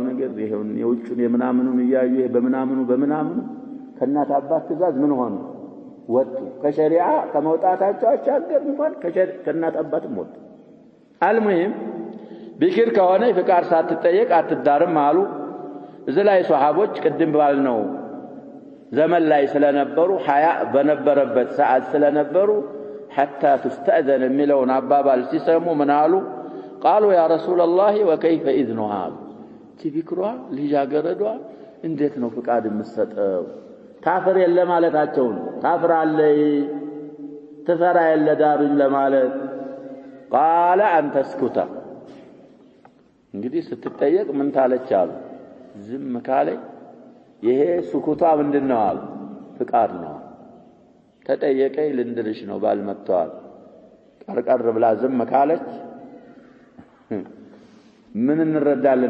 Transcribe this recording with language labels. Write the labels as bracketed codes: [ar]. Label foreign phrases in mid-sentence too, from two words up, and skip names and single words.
[am] ነገር ይሄው የውጭን የምናምኑን ያዩ ይሄ በምናምኑ ከእናት አባት ትእዛዝ ምን ሆነ ወጡ። ከሸሪዓ ከመውጣታቸው አቻገር እንኳን ከእናት አባትም ወጡ። አልሙሂም ቢክር ከሆነ ፍቃድ ሳትጠየቅ አትዳርም አሉ። እዚህ ላይ ሷሃቦች ቅድም ባልነው ዘመን ላይ ስለነበሩ ሐያ በነበረበት ሰዓት ስለነበሩ [ar] حتى تستأذن [am] የሚለውን አባባል ሲሰሙ ምን አሉ? [ar] قالوا يا رسول الله وكيف إذنها [am] ቢክሯ ልጃገረዷ እንዴት ነው ፍቃድ የምትሰጠው? ታፍር የለ ማለታቸው ነው። ታፍራለይ ትፈራ የለ ዳሩኝ ለማለት [ar] قال أن تسكت [am] እንግዲህ ስትጠየቅ ምን ታለች አሉ? ዝም ካለች ይሄ ስኩቷ ምንድነው አሉ? ፍቃድ ነው። ተጠየቀኝ ልንድርሽ ነው ባል መጥቷል ቀርቀር ብላ ዝም ካለች ምን እንረዳለን?